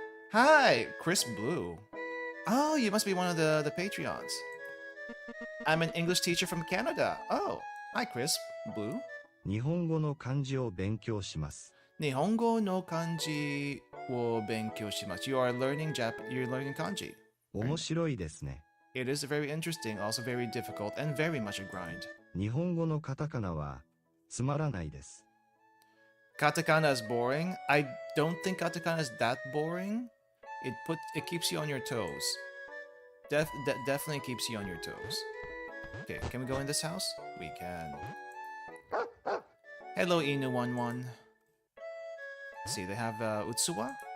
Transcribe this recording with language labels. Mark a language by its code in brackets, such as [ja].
[en] Hi, Chris Blue. Oh, you must be one of the Patreons. I'm an English teacher from Canada. Oh, hi, Chris Blue. [ja] 日本語の漢字を勉強します。 Nihongo no kanji wo benkyou shimasu. [en] You're learning kanji. [ja] 面白いですね。 [en] It is very interesting, also very difficult, and very much a grind. [ja] 日本語のカタカナはつまらないです。 [en] Katakana is boring. I don't think katakana is that boring. It keeps you on your toes. Definitely keeps you on your toes. Okay, can we go in this house? We can. Hello, Inu11. Let's see, they have Utsuwa?